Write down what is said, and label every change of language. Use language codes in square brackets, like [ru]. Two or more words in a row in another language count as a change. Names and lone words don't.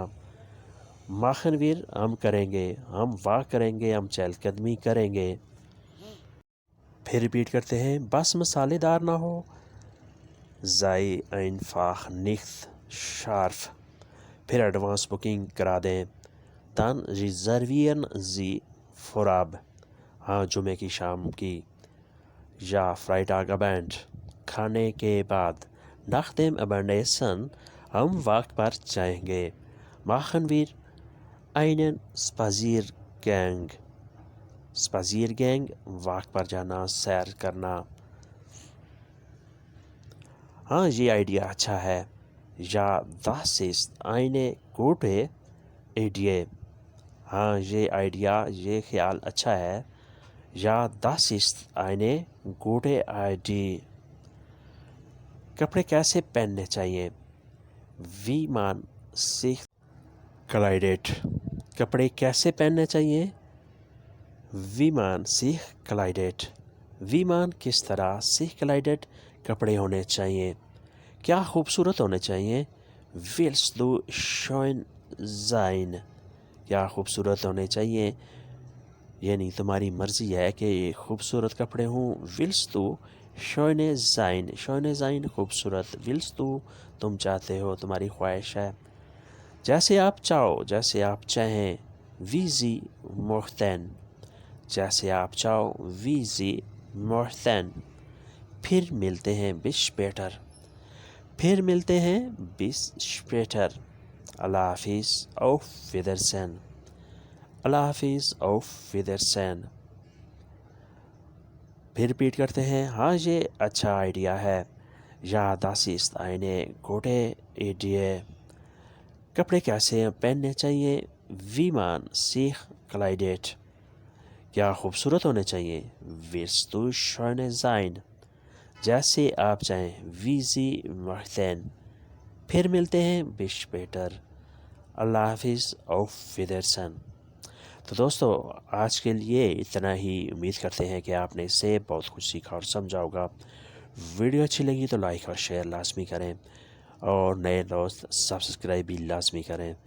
[de] machen wir [ur] ہم کریں گے، ہم واک کریں گے، ہم چہل قدمی کریں گے۔ پھر ریپیٹ کرتے ہیں، بس مسالے دار نہ ہو، [de] sei einfach nicht scharf، [ur] پھر ایڈوانس بکنگ کرا دیں۔ [de] dann reservieren Sie vorab، [ur] ہاں جمعے کی شام کی، یا [de] Freitag Abend, [ur] کھانے کے بعد۔ [de] nach dem Abendessen، [ur] ہم واک پر جائیں گے۔ [de] machen wir einen Spaziergang، Spaziergang [ur] واک پر جانا، سیر کرنا۔ ہاں یہ آئیڈیا اچھا ہے، یا [de] das ist eine gute Idee، [ur] ہاں یہ آئیڈیا، یہ خیال اچھا ہے، یا [de] das ist eine gute Idee۔ [ur] کپڑے کیسے پہننے چاہیے، [de] wie man sich kleidet، [ur] کپڑے کیسے پہننے چاہیے، [de] wie man sich kleidet، wie man [ur] کس طرح، [de] sich kleidet [ur] کپڑے ہونے چاہیے، کیا خوبصورت ہونے چاہیے، [de] willst du schön sein، [ur] کیا خوبصورت ہونے چاہیے، یعنی تمہاری مرضی ہے کہ خوبصورت کپڑے ہوں۔ [de] willst du schön sein، schön sein خوبصورت، willst du [ur] تم چاہتے ہو، تمہاری خواہش ہے۔ جیسے آپ چاہو، جیسے آپ چاہیں، [de] wie Sie möchten، [ur] جیسے آپ چاہو، [de] wie Sie möchten۔ [ur] پھر ملتے ہیں [de] bis später، [ur] پھر ملتے ہیں [de] bis später۔ [ur] اللہ حافظ، [de] auf Wiedersehen، [ur] اللہ حافظ، [de] auf Wiedersehen۔ [ur] پھر ریپیٹ کرتے ہیں، ہاں یہ اچھا آئیڈیا ہے، یا [de] das ist eine gute Idee۔ [ur] کپڑے کیسے پہننے چاہیے، [de] wie man sich kleidet، [ur] کیا خوبصورت ہونے چاہیے، [de] willst du schön sein، [ur] جیسے آپ چاہیں، [de] wie Sie möchten۔ [ur] پھر ملتے ہیں [de] bis später۔ [ur] اللہ حافظ، [de] auf Wiedersehen۔ [ur] تو دوستو آج کے لیے اتنا ہی، امید کرتے ہیں کہ آپ نے اس سے بہت کچھ سیکھا اور سمجھا ہوگا۔ ویڈیو اچھی لگی تو لائک اور شیئر لازمی کریں، اور نئے دوست سبسکرائب بھی لازمی کریں۔